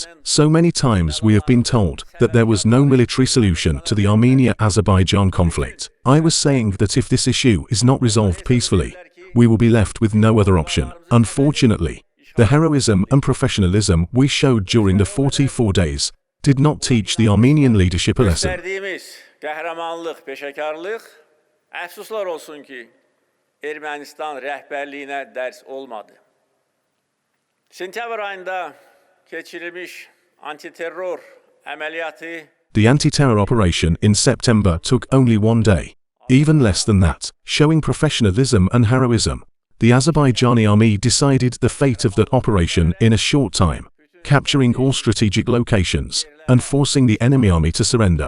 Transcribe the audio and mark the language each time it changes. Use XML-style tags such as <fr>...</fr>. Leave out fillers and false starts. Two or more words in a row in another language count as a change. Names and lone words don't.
<en>So many times we have been told that there was no military solution to the Armenia-Azerbaijan conflict. I was saying that if this issue is not resolved peacefully, we will be left with no other option. Unfortunately, the heroism and professionalism we showed during the 44 days did not teach the Armenian leadership a lesson.</en> <az>Göstərdiyimiz qəhrəmanlıq, peşəkarlıq, əfsuslar olsun ki, Ermənistan rəhbərliyinə dərs olmadı. Sentyabr ayında geçirilmiş antiterör ameliyatı</az> <en>The anti-terror operation in September took only 1 day. Even less than that, showing professionalism and heroism. The Azerbaijani army decided the fate of that operation in a short time, capturing all strategic locations and forcing the enemy army to surrender.</en>